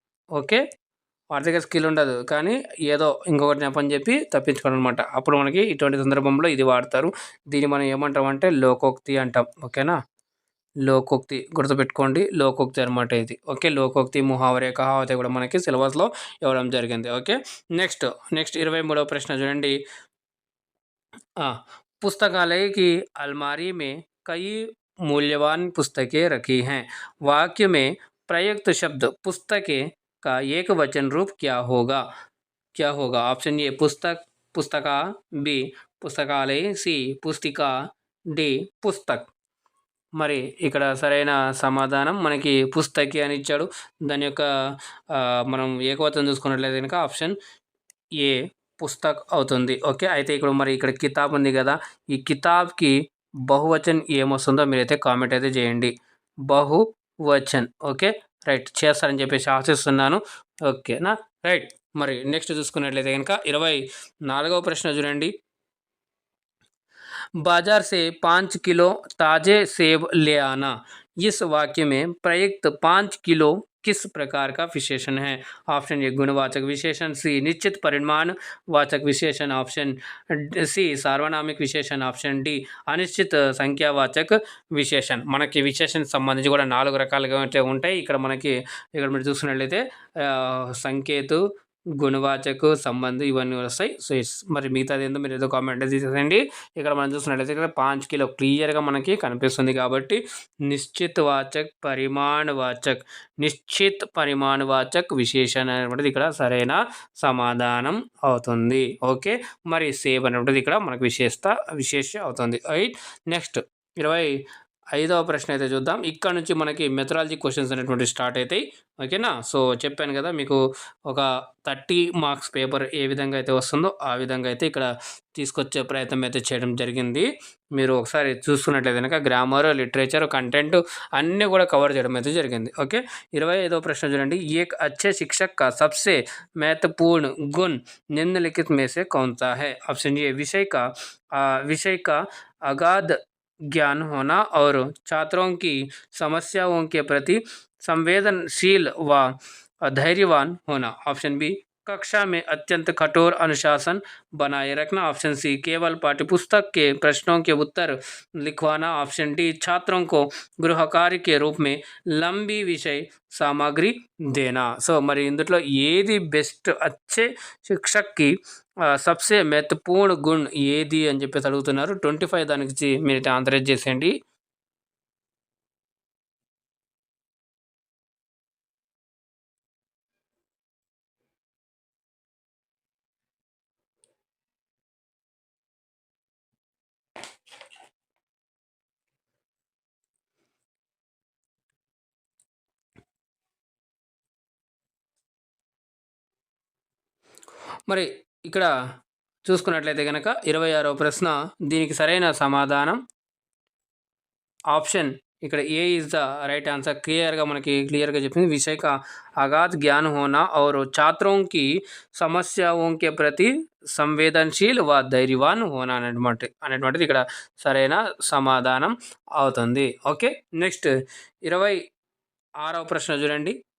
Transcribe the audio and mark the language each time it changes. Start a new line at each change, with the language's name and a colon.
Telugu: Okay, ఆర్థిక skill ఉండదు కానీ ఏదో ఇంకొకటి నెపని చెప్పి తప్పించుకోవడం అనమాట. అప్పుడు మనకి ఇటువంటి సందర్భంలో ఇది వాడతారు. దీన్ని మనం ఏమంటామంటే లోకోక్తి అంటాం. ఓకేనా, లోకోక్తి గుర్తుపెట్టుకోండి. లోకోక్తి అనమాట ఇది. ఓకే, లోకోక్తి, ముహావరే, కహావతే కూడా మనకి సిలబస్లో ఇవ్వడం జరిగింది. ఓకే, నెక్స్ట్ 23వ ప్రశ్న చూడండి.
Hindi: पुस्तकालय की अलमारी में कई मूल्यवान पुस्तकें रखी हैं. वाक्य में प्रयुक्त शब्द पुस्तकें का एक वचन रूप क्या होगा? ऑप्शन ए पुस्तक, पुस्तका, बी पुस्तकालय, सी पुस्तिका, डी पुस्तक.
Telugu: మరి ఇక్కడ సరైన సమాధానం మనకి పుస్తకి అని ఇచ్చాడు. దాని యొక్క మనం ఏకవచనం చూసుకున్నట్లయితే కనుక ఆప్షన్ ఏ పుస్తక్ అవుతుంది. ఓకే, అయితే ఇక్కడ మరి ఇక్కడ కితాబ్ ఉంది కదా, ఈ కితాబ్కి బహువచన్ ఏమొస్తుందో మీరైతే కామెంట్ అయితే చేయండి. బహువచన్. ఓకే, రైట్, చేస్తారని చెప్పేసి ఆశిస్తున్నాను. ఓకేనా, రైట్. మరి నెక్స్ట్ చూసుకున్నట్లయితే కనుక 24వ ప్రశ్న చూడండి.
Hindi: बाजार से 5 किलो ताज़े सेब ले आना. इस वाक्य में प्रयुक्त 5 किलो किस प्रकार का विशेषण है? ऑप्शन ए गुणवाचक विशेषण, सी निश्चित परिमाण वाचक विशेषण, ऑप्शन सी सार्वनामिक विशेषण, ऑप्शन डी అనిశ్చిత సంఖ్యావాచక విశేషణ్.
Telugu: మనకి విశేషణ్ సంబంధించి కూడా 4 రకాలుగా అయితే ఉంటాయి. ఇక్కడ మీరు చూసుకున్నట్లయితే సంకేతు, గుణవాచకు, సంబంధం ఇవన్నీ వస్తాయి. సో మరి మిగతాది ఏందో మీరు ఏదో కామెంట్ తీసేసేయండి. ఇక్కడ మనం చూసుకున్నట్లయితే ఇక్కడ 5 కిలో క్లియర్గా మనకి కనిపిస్తుంది కాబట్టి నిశ్చిత్ వాచక్, పరిమాణవాచక్, నిశ్చిత్ పరిమాణవాచక్ విశేషణ అనేటువంటిది ఇక్కడ సరైన సమాధానం అవుతుంది. ఓకే, మరి సేవ్ అనేటువంటిది ఇక్కడ మనకు విశేష అవుతుంది. రైట్. నెక్స్ట్ 25వ ప్రశ్న అయితే చూద్దాం. ఇక్కడ నుంచి మనకి మెథడాలజీ క్వశ్చన్స్ అనేటువంటి స్టార్ట్ అవుతాయి. ఓకేనా. సో చెప్పాను కదా మీకు ఒక 30 మార్క్స్ పేపర్ ఏ విధంగా అయితే వస్తుందో ఆ విధంగా అయితే ఇక్కడ తీసుకొచ్చే ప్రయత్నం అయితే చేయడం జరిగింది. మీరు ఒకసారి చూసుకున్నట్లయితే కనుక గ్రామర్, లిటరేచర్, కంటెంట్ అన్నీ కూడా కవర్ చేయడం అయితే జరిగింది. ఓకే. 25వ ప్రశ్న చూడండి.
Hindi: एक अच्छे शिक्षक का सबसे महत्वपूर्ण गुण निम्नलिखित में से कौन सा है? ऑप्शन ए विषय का अगाध ज्ञान होना और छात्रों की समस्याओं के प्रति संवेदनशील व धैर्यवान होना, ऑप्शन बी कक्षा में अत्यंत कठोर अनुशासन बनाए रखना, ऑप्शन सी केवल पाठ्यपुस्तक के प्रश्नों के उत्तर लिखवाना, ऑप्शन डी छात्रों को गृह कार्य के रूप में लंबी विषय सामग्री देना.
Telugu: సో మరి ఇందులో ఏది బెస్ట్
Hindi: अच्छे शिक्षक की सबसे महत्वपूर्ण गुण
Telugu: ఏది అని చెప్పేసి అడుగుతున్నారు. 25 దానికి మీరు ఆన్సర్ చేసేయండి. మరి ఇక్కడ చూసుకున్నట్లయితే కనుక 26వ ప్రశ్న, దీనికి సరైన సమాధానం ఆప్షన్ ఇక్కడ ఏ ఈజ్ ద రైట్ ఆన్సర్. క్లియర్గా చెప్పింది.
Hindi: विषय का अगाध ज्ञान होना और छात्रों की समस्याओं के प्रति సంవేదనశీల్ వ ధైర్యవాన్ హోనా
Telugu: అనేటువంటిది ఇక్కడ సరైన సమాధానం అవుతుంది. ఓకే. నెక్స్ట్ 26వ ప్రశ్న చూడండి.